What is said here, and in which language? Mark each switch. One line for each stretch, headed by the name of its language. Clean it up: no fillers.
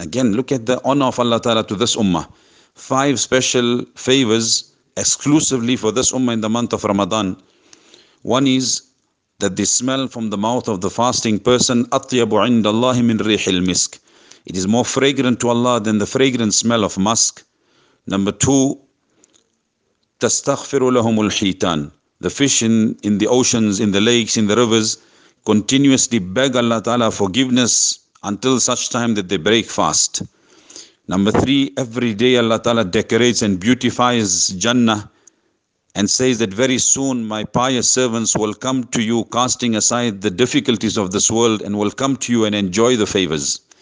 English: Again, look at the honor of Allah Ta'ala to this ummah. Five special favors exclusively for this ummah in the month of Ramadan. One is that the smell from the mouth of the fasting person,
Arabic: atyabu indallahi min rihil misk,
English: It is more fragrant to Allah than the fragrant smell of musk. Number two,
Arabic: تَسْتَغْفِرُ لَهُمُ الْحِيْتَانِ.
English: The fish in the oceans, in the lakes, in the rivers, continuously beg Allah Ta'ala forgiveness until such time that they break fast. Number three, every day Allah Ta'ala decorates and beautifies Jannah and says that very soon my pious servants will come to you casting aside the difficulties of this world and will come to you and enjoy the favors.